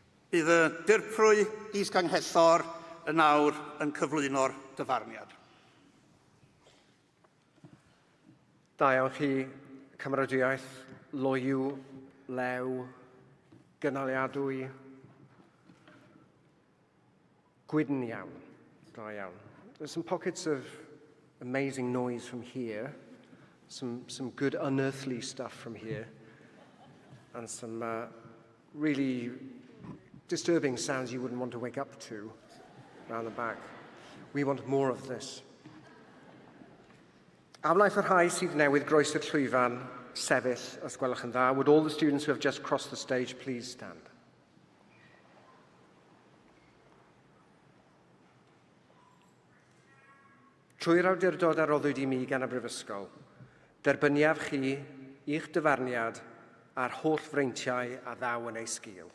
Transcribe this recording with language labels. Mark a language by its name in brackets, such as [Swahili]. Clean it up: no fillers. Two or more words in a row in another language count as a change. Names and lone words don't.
[Welsh] Bydd y dirprwy is-ganghellor yn nawr yn cyflwyno'r dyfarniad. Da iawn chi, cymeradwyaeth, loyw, lew, gynaliadwy, gwydn iawn, da iawn. [English] There's some pockets of amazing noise from here, some good unearthly stuff from here, and some really disturbing sounds you wouldn't want to wake up to around the back. We want more of this. [Welsh] Am wnaeth y rhai sydd newydd groes y llwyfan sefyll, os gwelwch yn dda. [English] Would all the students who have just crossed the stage please stand? [Welsh] Trwy'r awdurdod a roddwyd i mi gan y Brifysgol, derbyniaf chi i'ch dyfarniad a'r holl freintiau a ddaw yn ei sgil.